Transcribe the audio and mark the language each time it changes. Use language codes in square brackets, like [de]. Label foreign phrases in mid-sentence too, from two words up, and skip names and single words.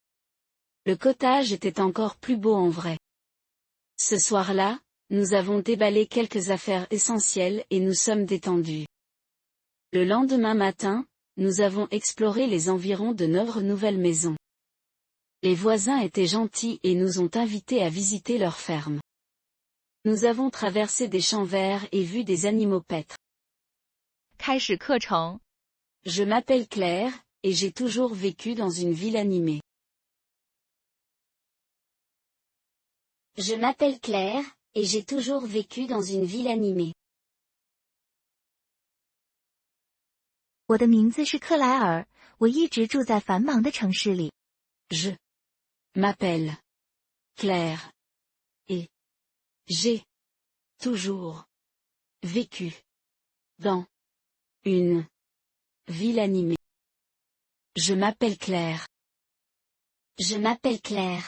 [fr] Le cottage était encore plus beau en vrai. Ce soir-là, nous avons déballé quelques affaires essentielles et nous sommes détendus. Le lendemain matin, nous avons exploré les environs de notre nouvelle maison. Les voisins étaient gentils et nous ont invités à visiter leur ferme. Nous avons traversé des champs verts et vu des animaux paître. [zh] 开始课程。 [fr] Je m'appelle Claire, et j'ai toujours vécu dans une ville animée. Je m'appelle Claire, et j'ai toujours vécu dans une ville animée. [zh] 我的名字是克莱尔，我一直住在繁忙的城市里。 [fr] Je m'appelle Claire, et j'ai toujours vécu dans une ville animée. Je m'appelle Claire. Je m'appelle Claire.